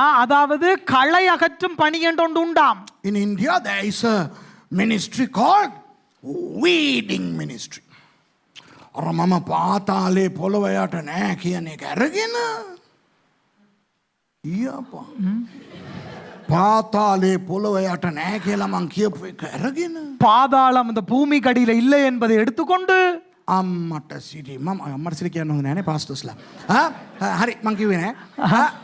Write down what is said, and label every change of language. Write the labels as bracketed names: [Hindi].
[Tamil] அதாவது களை அகற்றும் பணி என்று ஒன்று உண்டாம். [English] In India there is a ministry called weeding ministry. [Sinhala] අර මම පාතාලේ පොළව යට නෑ කියන එක අරගෙන ඊයපා පාතාලේ පොළව යට නෑ කියලා මං කියපු එක අරගෙන [Tamil] பாதாளம் இந்த பூமி கடியில இல்லை என்பதை எடுத்துக்கொண்டு [Sinhala] අම්මට සිරි මම අම්මට සිරි කියන්න හොඳ නෑනේ පාස්ටර්ස්ලා. හරි මං කිව්වේ නෑ.